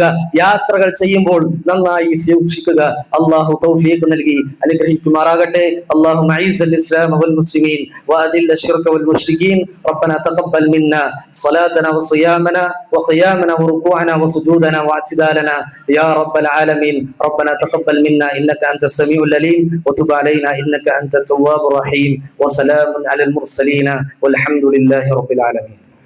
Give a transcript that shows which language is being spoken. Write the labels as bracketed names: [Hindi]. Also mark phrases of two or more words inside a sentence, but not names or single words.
[Malayalam] യാത്രകൾ ചെയ്യുമ്പോൾ നന്നായി സൂക്ഷിക്കുക. അള്ളാഹു തൗഫീഖ് നൽകി അനുഗ്രഹിക്കുമാറാകട്ടെ. [Arabic] اللهم أعز الإسلام والمسلمين وأذل الشرك والمشركين. ربنا تقبل منا صلاتنا وصيامنا وقيامنا وركوعنا وسجودنا واعتدالنا يا رب العالمين. ربنا تقبل منا إنك أنت السميع العليم وتب علينا إنك أنت التواب الرحيم. وسلام على المرسلين والحمد لله رب العالمين.